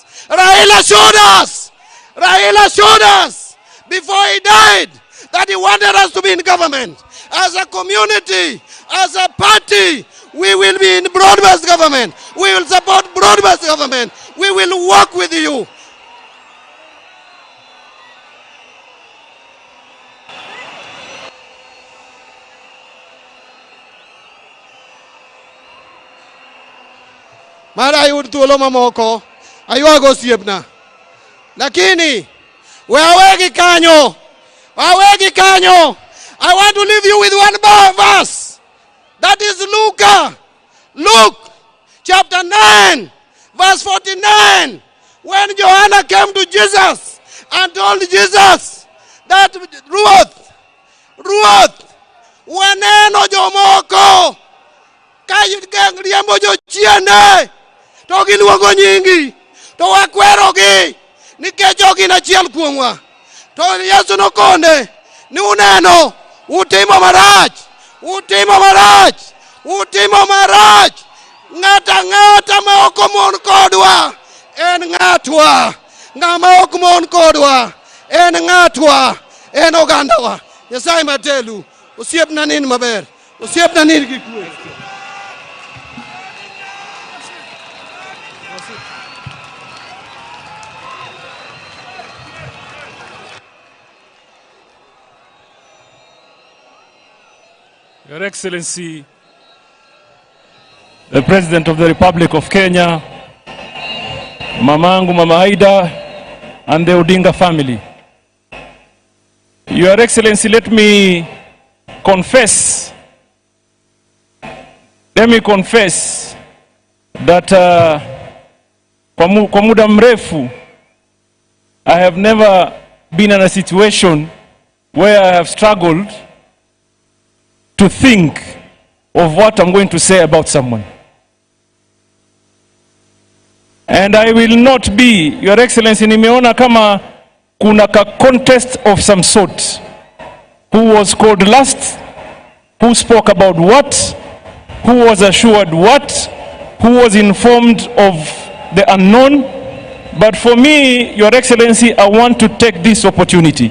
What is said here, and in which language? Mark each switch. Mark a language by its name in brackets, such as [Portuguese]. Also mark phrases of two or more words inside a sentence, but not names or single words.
[English] Raila showed us. Raila showed us before he died that he wanted us to be in government. As a community, as a party, we will be in broad-based government. We will support broad-based government. We will work with you. [Luo (Kenya and Tanzania)] Mara yud thuolo mamoko aywago osiepna. Lakini wawegi kanyo. Wawegi kanyo. [English] I want to leave you with one verse. That is Luke chapter 9 verse 49. When Joanna came to Jesus and told Jesus that Ruth, [Luo (Kenya and Tanzania)] waneno jomoko ka riembo jochiende to giluongo nyingi to wakwerogi nikech jogi en achiel kuomwa. To Yesu nokone ni uneno utimo marach. Ng'ata ma ok omon kodwa en ng'atwa. Ng'ama ok mon kodwa en ng'atwa, en ogandawa. Nyasaye matelu osiepna nin maber, osiepna nin gi kwe. [English] Your Excellency, the President of the Republic of Kenya, Mamangu Mama Aida, and the Ondinga family. Your Excellency, let me confess that [Swahili] kwa muda mrefu [English] I have never been in a situation where I have struggled to think of what I'm going to say about someone. And I will not be, Your Excellency, [Swahili] nimeona kama kuna ka [English] contest of some sort. Who was called last? Who spoke about what? Who was assured what? Who was informed of the unknown? But for me, Your Excellency, I want to take this opportunity.